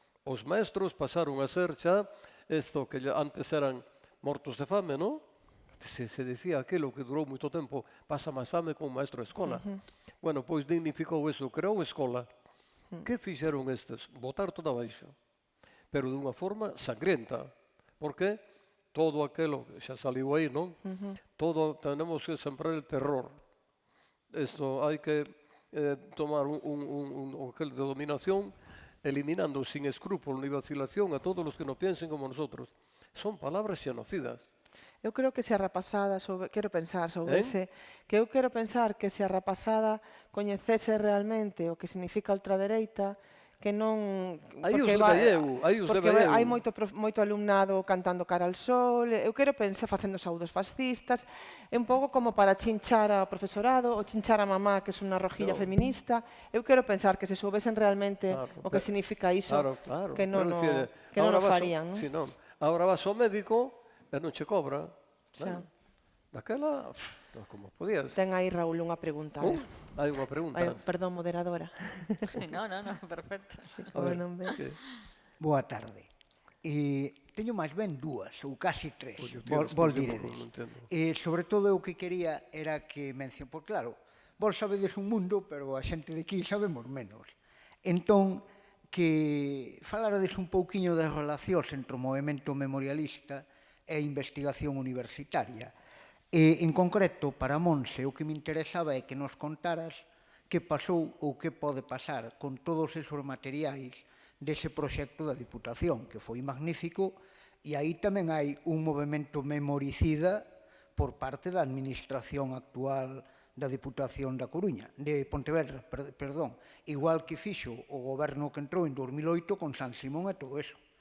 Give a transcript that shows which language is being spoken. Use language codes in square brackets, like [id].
[gl] os maestros pasaron a ser xa isto que antes eran mortos de fame, non? Se decía aquilo que durou moito tempo, pasa máis fame con un maestro de escola. Bueno, pois dignificou eso, creou escola. Que fixeron estes? Botar todo abaixo, pero dunha forma sangrienta. Por que? Todo aquilo, xa saliu aí, non? [es] Todo, tenemos que sembrar el terror. [gl] Isto hai que [es] tomar aquel de dominación, eliminando sin escrúpulo ni vacilación a todos los que no piensen como nosotros. [gl] Son palabras xenocidas. Eu creo que se a rapazada, quero pensar sobre que eu quero pensar que se a rapazada coñecese realmente o que significa a ultradereita, que non... Aí os deballeu, porque hai moito alumnado cantando cara al sol, eu quero pensar facendo saúdos fascistas, é un pouco como para chinchar ao profesorado, ou chinchar a mamá, que é unha rojilla feminista. Eu quero pensar que se soubesen realmente o que significa iso, que non o farían. Agora vas ao médico e non che cobra. Daquela, como podías. Ten aí, Raúl, unha pregunta. Hai unha pregunta. Perdón, moderadora. No, perfecto. Boa tarde. Teño máis ben dúas, ou casi tres, vos diredes. Sobre todo o que quería era que por claro, vos sabedes un mundo, pero a xente de aquí sabemos menos. Entón, que falarades un pouquiño das relacións entre o movemento memorialista e a investigación universitaria. En concreto, para Monse, o que me interesaba é que nos contaras que pasou ou que pode pasar con todos esos materiais dese proxecto da Diputación, que foi magnífico, e aí tamén hai un movimento memoricida por parte da administración actual da Diputación da Coruña, de Pontevedra, perdón, igual que fixo o goberno que entrou en 2008 con San Simón e todo eso.